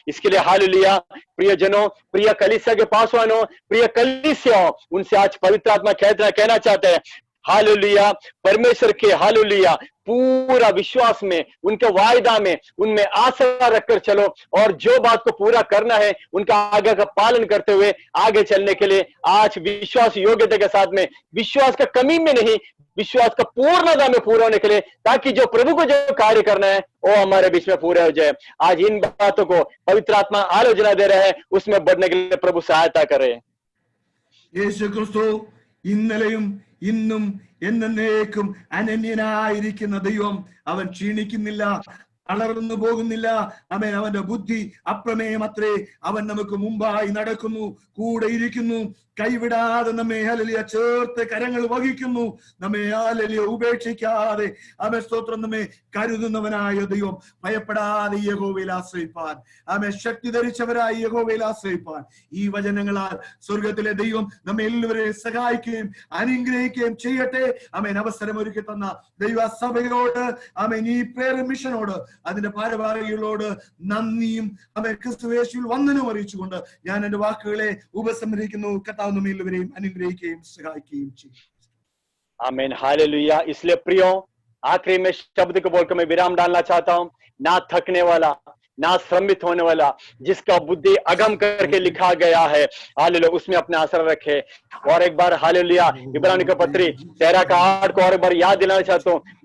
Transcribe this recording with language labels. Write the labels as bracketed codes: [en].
[hi] इसके लिए हालेलुया प्रियजनों, प्रिय कलीसिया के पासवानों, प्रिय कलीसियाओं, उनसे आज पवित्र आत्मा कहना चाहते हैं, हालेलुया परमेश्वर के हालेलुया पूरा विश्वास में, उनके वायदा में, उनमें आशा रखकर चलो और जो बात को पूरा करना है उनका आज्ञा का पालन करते हुए आगे चलने के लिए आज विश्वास योग्यता के साथ में, विश्वास का कमी में नहीं, विश्वास का पूर्णता में पूरा होने के लिए, ताकि जो प्रभु को जो कार्य करना है वो हमारे बीच में पूरा हो जाए। आज इन बातों को पवित्र आत्मा आलोचना दे रहे हैं, उसमें बढ़ने के लिए प्रभु सहायता करे। [ml] യേശു ക്രിസ്തു ഇന്നലെയും ഇന്നും എന്നേക്കും അനന്യനായിരിക്കുന്ന ദൈവം. അവൻ ക്ഷീണിക്കുന്നില്ല, തളർന്നു പോകുന്നില്ല. ആമേൻ. അവന്റെ ബുദ്ധി അപ്രമേയമത്രേ. അവൻ നമുക്ക് മുമ്പായി നടക്കുന്നു, കൂടെ ഇരിക്കുന്നു, കൈവിടാതെ നമ്മെ ഹല്ലേലൂയ ചേർത്ത് കരങ്ങൾ വഹിക്കുന്നു, നമ്മെ ഹല്ലേലൂയ ഉപേക്ഷിക്കാതെ ആമേൻ സ്തോത്രം നമ്മെ കരുതുന്നവനായ ദൈവം. ഭയപ്പെടാതെ യഹോവയിൽ ആശ്രയിപ്പാൻ, ആമേൻ ശക്തി ധരിച്ചവരായി യഹോവയിൽ ആശ്രയിപ്പാൻ ഈ വചനങ്ങളാൽ സ്വർഗത്തിലെ ദൈവം നമ്മെ എല്ലാവരെയും സഹായിക്കുകയും അനുഗ്രഹിക്കുകയും ചെയ്യട്ടെ. ആമേൻ. അവസരമൊരുക്കി തന്ന ദൈവസഭയോട്, ആമേൻ, ഈ പ്രേയർ മിഷനോട്, അതിന്റെ ഭാരവാഹികളോട് നന്ദിയും ആമേൻ ക്രിസ്തുയേശുവിൽ വന്ദനവും അറിയിച്ചുകൊണ്ട് ഞാൻ എന്റെ വാക്കുകളെ ഉപസംഹരിക്കുന്നു. കർത്താവ് നമ്മെ എല്ലാവരെയും അനുഗ്രഹിക്കുകയും സഹായിക്കുകയും ചെയ്യും. [hi] आमीन हालेलुया। इसलिए प्रियो, आखिरी में शब्द को बोलकर मैं विराम डालना चाहता हूं। ना थकने वाला, ना श्रमित होने वाला, जिसका बुद्धि अगम करके लिखा गया है, हालेलुया उसमें अपने आसरा रखे। और एक बार हालेलुया इब्रानी का पत्री 13 का 8 को और एक बार याद दिलाना चाहता हूं।